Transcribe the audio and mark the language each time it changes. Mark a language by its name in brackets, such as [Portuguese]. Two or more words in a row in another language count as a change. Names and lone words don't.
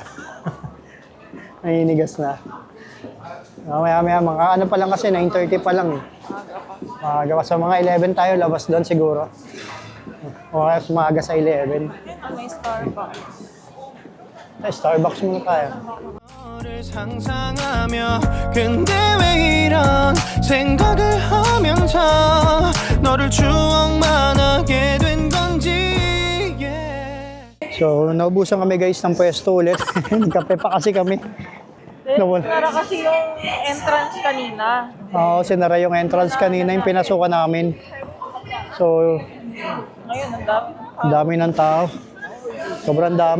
[Filipino] Naninigas na. Maya-maya, mga ano pa lang kasi, 9:30 pa lang eh. Gawa sa mga 11 tayo, labas doon siguro. O kaya sumaga sa 11. May Starbucks. Starbucks muna tayo. [Korean] 너를 상상하며 근데 왜 이런 생각을 하면서 너를 추억만 하게 된 건지 [Filipino] So, naubusan kami guys ng pwesto ulit. Nagkape pa kasi kami. Sinara kasi yung entrance kanina. Oo, sinara yung entrance kanina, yung pinasukan namin. So, Ngayon, ang dami. ang dami ng tao. Sobrang dami.